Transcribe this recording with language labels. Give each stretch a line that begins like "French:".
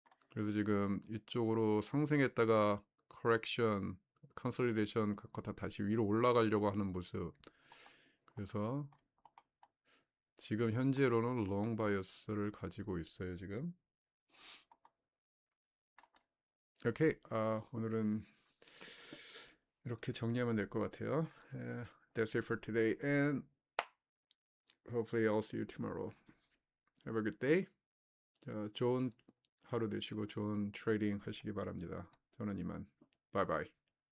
Korean: 그래서 지금 이쪽으로 상승했다가 correction, 컨솔리데이션 갖고 다시 위로 올라가려고 하는 모습. 그래서 지금 현재로는 롱 바이어스를 가지고 있어요, 지금. 오케이. 오늘은 이렇게 정리하면 될 것 같아요.
English: That's it for today and hopefully I'll see you tomorrow. Have a good day.
Korean: 자, 좋은 하루 되시고 좋은 트레이딩 하시기 바랍니다. 저는 이만. 바이바이.